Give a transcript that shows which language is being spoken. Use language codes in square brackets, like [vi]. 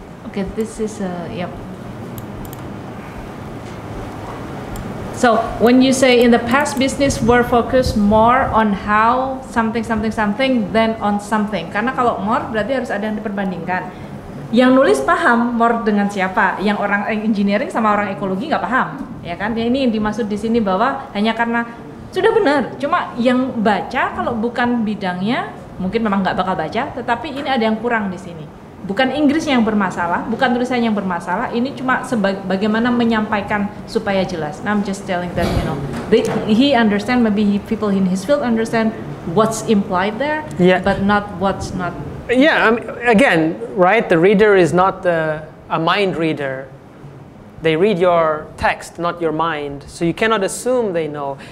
[en] Okay, this is yep. So when you say in the past business were focused more on how something than on something. [id] Karena kalau more berarti harus ada yang diperbandingkan. Yang nulis paham more dengan siapa? Yang orang engineering sama orang ekologi nggak paham, ya kan? Ya, ini yang dimaksud di sini bahwa hanya karena sudah benar. Cuma yang baca kalau bukan bidangnya mungkin memang nggak bakal baca. Tetapi ini ada yang kurang di sini. Bukan Inggrisnya yang bermasalah, bukan tulisannya yang bermasalah. Ini cuma bagaimana menyampaikan supaya jelas. [en] Now I'm just telling that he understand, maybe people in his field understand what's implied there, but not what's not. Yeah, again, right? The reader is not a mind reader. They read your text, not your mind. So you cannot assume they know.